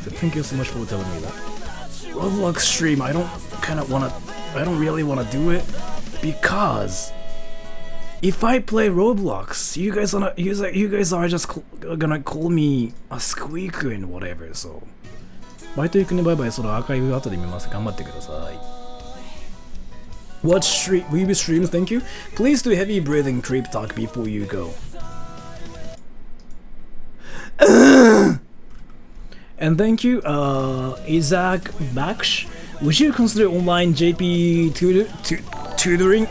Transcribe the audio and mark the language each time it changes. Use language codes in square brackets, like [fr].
[en] Thank you so much for telling me that. Roblox stream, I don't really wanna do it because if I play Roblox, you guys are just gonna call me a squeaker and whatever, so. [ja] バイト行くねバイバイ、そのアーカイブ後で見ます。頑張ってください。 [en] Watch Weeby streams, thank you. Please do heavy breathing creep talk before you go. And thank you, Isaac Baksh. Would you consider online JP tutoring?